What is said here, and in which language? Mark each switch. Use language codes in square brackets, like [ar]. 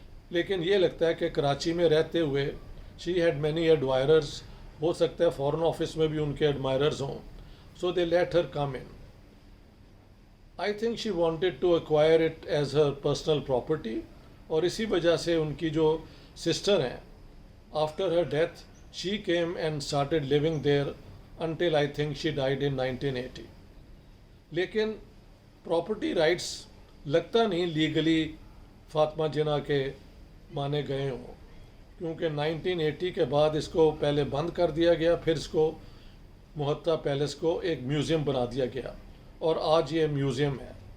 [ur] لیکن یہ لگتا ہے کہ کراچی میں رہتے ہوئے [en] she had many admirers، [ur] ہو سکتا ہے فورن آفس میں بھی ان کے admirers ہوں، [en] so they let her come in. I think she wanted to acquire it as her personal property، [ur] اور اسی وجہ سے ان کی جو سسٹر ہیں [en] after her death she came and started living there until I think she died in 1980. [ur] لیکن property rights لگتا نہیں لیگلی فاطمہ جناح کے مانے گئے ہوں، کیونکہ 1980 کے بعد اس کو پہلے بند کر دیا گیا، پھر اس کو محتا پیلس کو ایک میوزیم بنا دیا گیا، اور آج یہ میوزیم ہے.